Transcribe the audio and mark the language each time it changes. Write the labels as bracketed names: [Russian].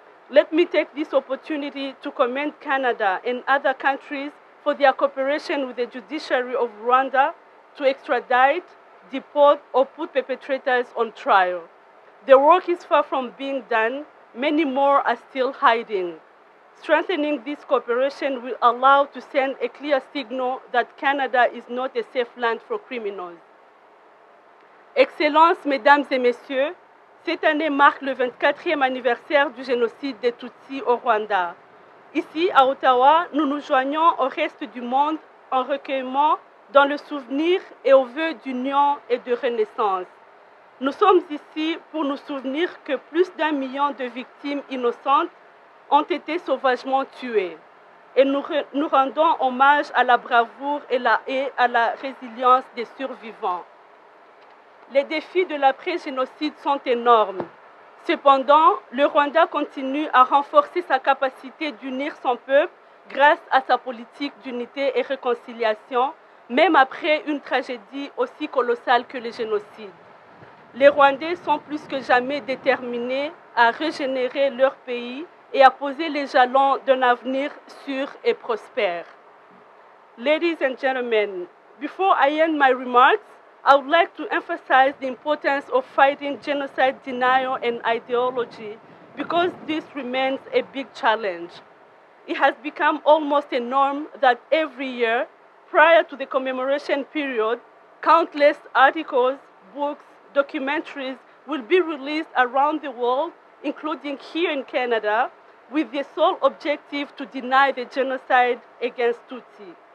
[English] Let me take this opportunity to commend Canada and other countries for their cooperation with the judiciary of Rwanda to extradite, deport, or put perpetrators on trial. The work is far from being done. Many more are still hiding. Strengthening this cooperation will allow to send a clear signal that Canada is not a safe land for criminals. [French] Excellences, Mesdames et Messieurs, cette année marque le 24e anniversaire du génocide des Tutsis au Rwanda. Ici, à Ottawa, nous nous joignons au reste du monde en recueillement dans le souvenir et au vœu d'union et de renaissance. Nous sommes ici pour nous souvenir que plus d'1 million de victimes innocentes ont été sauvagement tuées. Et nous rendons hommage à la bravoure et à la résilience des survivants. Les défis de l'après-génocide sont énormes. Cependant, le Rwanda continue à renforcer sa capacité d'unir son peuple grâce à sa politique d'unité et réconciliation, même après une tragédie aussi colossale que le génocide. Les Rwandais sont plus que jamais déterminés à régénérer leur pays et à poser les jalons d'un avenir sûr et prospère. [English] Ladies and gentlemen, before I end my remarks, I would like to emphasize the importance of fighting genocide denial and ideology because this remains a big challenge. It has become almost a norm that every year, prior to the commemoration period, countless articles, books, documentaries will be released around the world, including here in Canada, with the sole objective to deny the genocide against Tutsi.